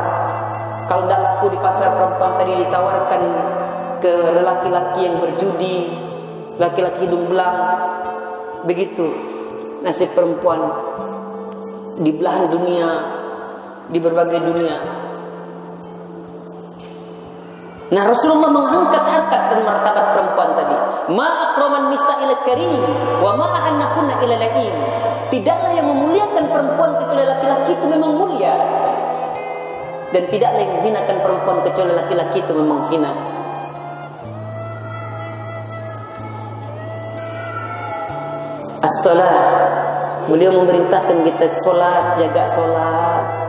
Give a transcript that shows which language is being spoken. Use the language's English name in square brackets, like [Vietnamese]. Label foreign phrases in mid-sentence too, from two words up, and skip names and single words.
[Indonesian] Kalau tidak laku di pasar, perempuan tadi ditawarkan ke lelaki-laki yang berjudi, laki-laki hidung belang. Begitu nasib perempuan di belahan dunia, di berbagai dunia. Nah, Rasulullah mengangkat harkat dan martabat perempuan tadi. [Arabic] ما أكرم النساء إلا كريم وما أهانهن إلا لئيم. [Indonesian] Tidaklah yang memuliakan perempuan kecuali laki-laki itu memang mulia, dan tidaklah yang menghinakan perempuan kecuali laki-laki itu memang hina. As-salat, beliau memerintahkan kita solat, jaga solat.